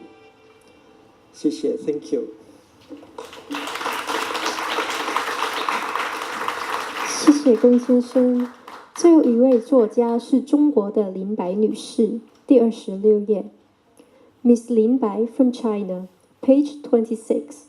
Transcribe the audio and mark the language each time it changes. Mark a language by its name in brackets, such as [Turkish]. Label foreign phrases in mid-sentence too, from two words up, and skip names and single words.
[English] 谢谢 ，Thank you。 [Chinese] 谢谢龚先生。最后一位作家是中国的林白女士，第26 页。 [English] Miss Lin Bai from China, page 26.